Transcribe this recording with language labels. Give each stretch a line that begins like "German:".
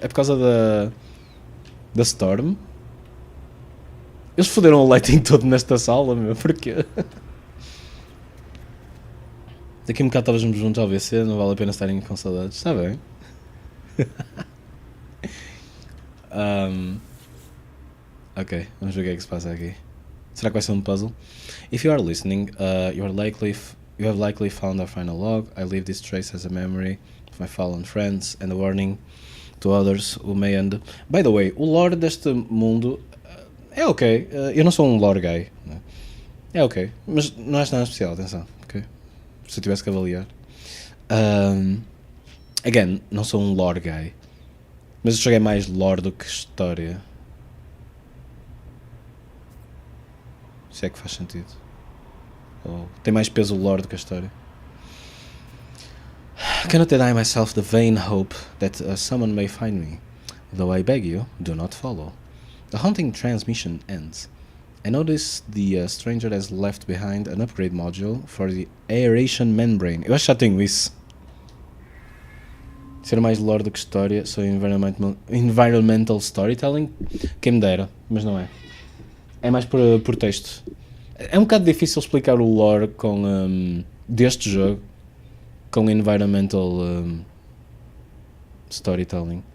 Portuguese: É por causa da Storm. Eles foderam o lighting todo nesta sala, meu. Porquê? Daqui a um bocado estávamos juntos ao VC, não vale a pena estarem com saudades. Está bem. Ok, vamos ver o que é que se passa aqui. Será que vai ser um puzzle?
English: If you are listening, you have likely found our final log. I leave this trace as a memory of my fallen friends and a warning to others who may end. By the way,
Portuguese: o lore deste mundo é ok. Eu não sou um lore guy. Né? É ok, mas não acho nada especial, atenção. Okay? Se eu tivesse que avaliar. Again, não sou um lore guy. Mas este jogo é mais lore do que história. Se é que faz sentido. Ou tem mais peso o lore do que a história.
English: I cannot deny myself the vain hope that someone may find me. Though I beg you, do not follow. The haunting transmission ends. I notice the stranger has left behind an upgrade module for the aeration membrane.
Portuguese: Eu acho que já tenho isso. Ser mais lore do que história, sou environmental storytelling. Quem me dera, mas não é. É mais por texto. É um bocado difícil explicar o lore deste jogo com environmental storytelling.